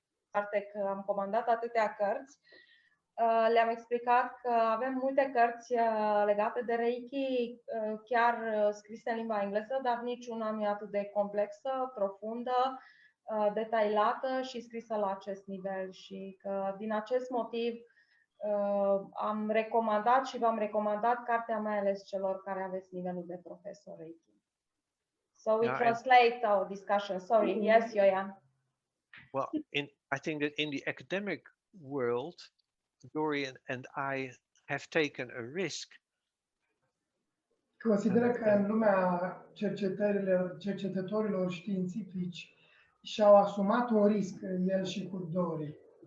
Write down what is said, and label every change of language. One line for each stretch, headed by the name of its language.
Romanian: Parte că am comandat atâtea cărți, le-am explicat că avem multe cărți legate de Reiki, chiar scrise în limba engleză, dar niciuna nu e atât de complexă, profundă, detaliată și scrisă la acest nivel. Și că din acest motiv am recomandat și v-am recomandat cartea, mai ales celor care aveți nivelul de profesor Reiki.
English: So we translate our discussion. Sorry, yes, Jojan. Well, I think that in the academic world, Dori and I have taken a risk.
Romanian: Consideră că în lumea cercetătorilor științifici și-au asumat un risc, el și cu Dori.